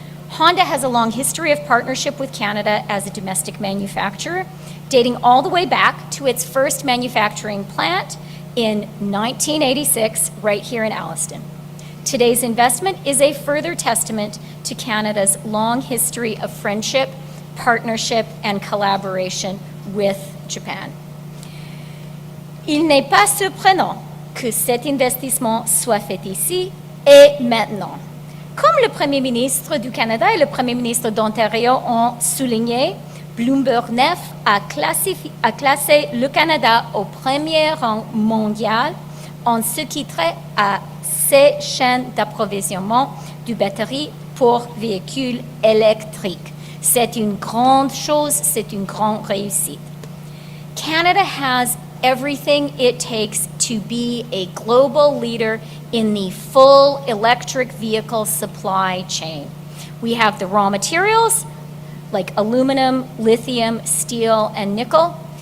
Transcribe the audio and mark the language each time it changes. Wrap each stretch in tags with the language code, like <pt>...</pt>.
<en>Honda has a long history of partnership with Canada as a domestic manufacturer, dating all the way back to its first manufacturing plant in 1986, right here in Alliston. Today's investment is a further testament to Canada's long history of friendship, partnership, and collaboration with Japan.</en> <fr>Il n'est pas surprenant que cet investissement soit fait ici et maintenant. Comme le Premier ministre du Canada et le Premier ministre d'Ontario ont souligné, Bloomberg 9 a classé le Canada au premier rang mondial en ce qui trait à ces chaînes d'approvisionnement du batterie pour véhicules électriques. C'est une grande chose, c'est une grande réussite.</fr> <en>Canada has everything it takes to be a global leader in the full electric vehicle supply chain. We have the raw materials like aluminum, lithium, steel, and nickel.</en>